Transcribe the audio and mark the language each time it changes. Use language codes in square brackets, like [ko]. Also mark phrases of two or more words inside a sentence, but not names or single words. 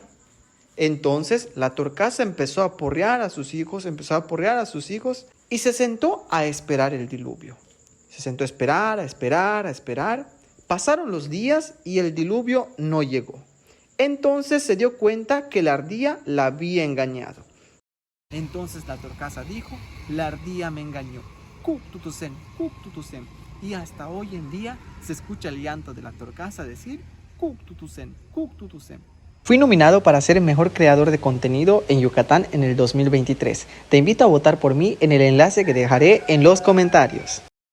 [es] Entonces la torcaza empezó a aporrear a sus hijos y se sentó a esperar el diluvio. Se sentó a esperar. Pasaron los días y el diluvio no llegó. Entonces se dio cuenta que la ardilla la había engañado. Entonces la torcaza dijo: «La ardilla me engañó. [yua] Kuk tutusen. [es] Y hasta hoy en día se escucha el llanto de la torcaza decir: [yua] Kuk tutusen. [es] Fui nominado para ser el mejor creador de contenido en Yucatán en el 2023. Te invito a votar por mí en el enlace que dejaré en los comentarios.